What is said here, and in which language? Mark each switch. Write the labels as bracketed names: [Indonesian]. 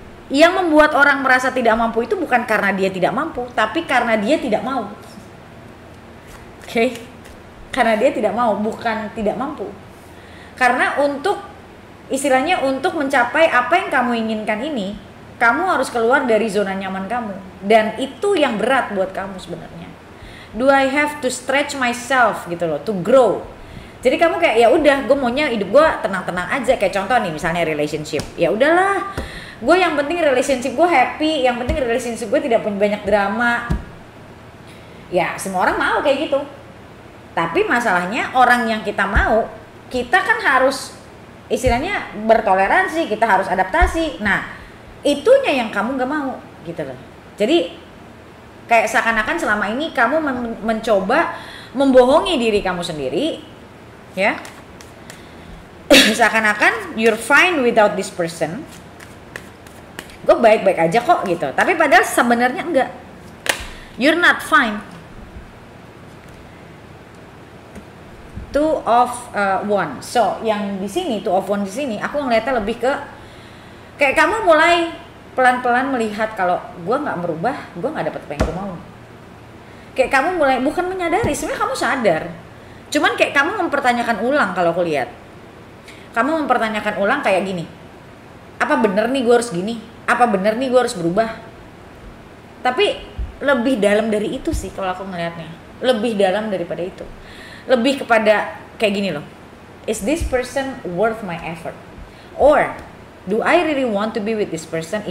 [Indonesian] Yang membuat orang merasa tidak mampu itu bukan karena dia tidak mampu, tapi karena dia tidak mau. Oke? Karena dia tidak mau, bukan tidak mampu. Karena untuk istilahnya untuk mencapai apa yang kamu inginkan ini, kamu harus keluar dari zona nyaman kamu, dan itu yang berat buat kamu sebenarnya. [English] Do I have to stretch myself [Indonesian] gitu loh, [English] to grow. [Indonesian] Jadi kamu kayak ya udah, gue maunya hidup gue tenang-tenang aja. Kayak contoh nih misalnya relationship, ya udahlah, gue yang penting relationship gue happy, yang penting relationship gue tidak punya banyak drama. Ya semua orang mau kayak gitu. Tapi masalahnya orang yang kita mau, kita kan harus istilahnya bertoleransi, kita harus adaptasi. Nah, itunya yang kamu gak mau gitu loh. Jadi kayak seakan-akan selama ini kamu mencoba membohongi diri kamu sendiri, ya. [English] Seakan-akan you're fine without this person. [Indonesian] Gue baik-baik aja kok gitu. Tapi padahal sebenarnya enggak. [English] You're not fine. [Indonesian] Two of One. So yang di sini Two of One di sini aku ngeliatnya lebih ke Kayak kamu mulai pelan-pelan melihat kalau gue nggak merubah, gue nggak dapat apa yang gue mau. Kayak kamu mulai bukan menyadari, sebenarnya kamu sadar. Cuman kayak kamu mempertanyakan ulang kalau aku lihat. Kamu mempertanyakan ulang kayak gini. Apa bener nih gue harus gini? Apa bener nih gue harus berubah? Tapi lebih dalam dari itu sih kalau aku ngelihatnya. Lebih dalam daripada itu. Lebih kepada kayak gini loh. [English] Is this person worth my effort? Or do I really want to be with this person?